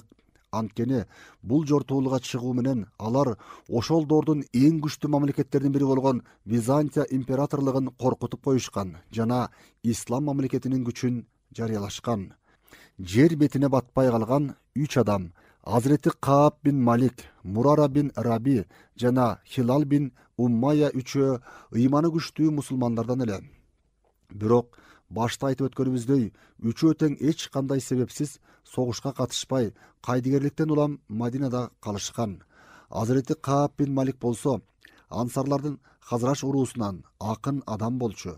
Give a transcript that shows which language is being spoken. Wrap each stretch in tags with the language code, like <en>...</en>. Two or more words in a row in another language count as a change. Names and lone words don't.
<ky>Анткени бул жортуулуга чыгуу менен алар ошол доордун эң күчтүү мамлекеттердин бири болгон Византия императорлугун коркутуп коюшкан жана ислам мамлекетинин күчүн жарыялашкан. жер бетине батпай калган 3 адам Hazreti Kaab bin Malik, Murara bin Rabi жана Хилал bin Уммая üçөө ыйманы күчтүү мусулмандардан эле. Бирок башта айтып өткөнүбүздөй, üçөө тең эч кандай себепсиз согушка катышпай, кайдыгерликтен улам Мадинада калышкан. Hazreti Kaab bin Malik болсо, ансарлардын Хазраш уруусунан акын адам болчу.</ky>